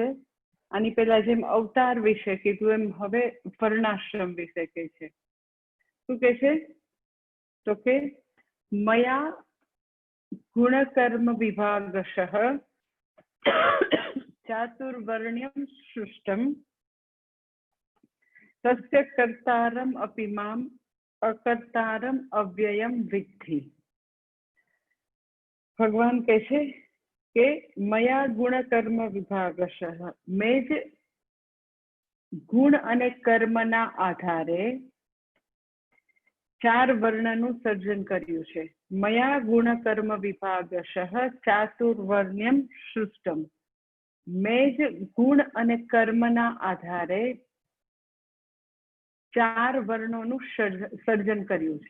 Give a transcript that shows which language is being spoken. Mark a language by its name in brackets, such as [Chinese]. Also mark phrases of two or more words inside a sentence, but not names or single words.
[Gujarati] આની પહેલા જેમ અવતાર વિશે કીધું એમ હવે વર્ણાશ્રમ વિશે કહે છે। શું કહે છે? તો કે [Sanskrit] મયા ગુણકર્મ વિભાગશઃ ચાતુર્વર્ણ્યં સૃષ્ટં तस्य कर्तारम अपि माम अकर्तारम अव्ययम विद्धि। [Hindi] भगवान कहते [Gujarati] કે [Sanskrit] મયા ગુણ કર્મ વિભાગશઃ, [Gujarati] મેં જ ગુણ અને કર્મના આધારે 4 વર્ણનું સર્જન કર્યું છે। [Sanskrit] મયા ગુણ કર્મ વિભાગશઃ ચાતુર્વર્ણ્યમ સૃષ્ટમ, [Gujarati] મેં જ ગુણ અને કર્મના આધારે 4 વર્ણોનું સર્જન કર્યું છે।